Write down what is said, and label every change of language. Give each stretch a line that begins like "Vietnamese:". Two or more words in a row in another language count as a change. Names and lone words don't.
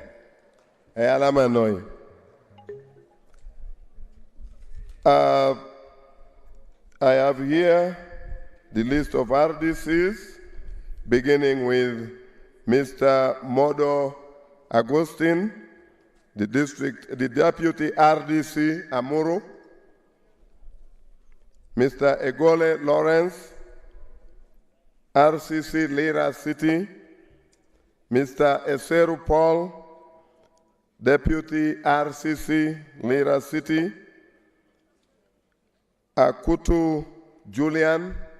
English: Ayalamanoi. I have here the list of RDCs, beginning with Mr. Modo Agustin, the Deputy RDC Amuru, Mr. Egole Lawrence, RCC Lira City, Mr. Eseru Paul, Deputy RCC Lira City, Akutu Julian,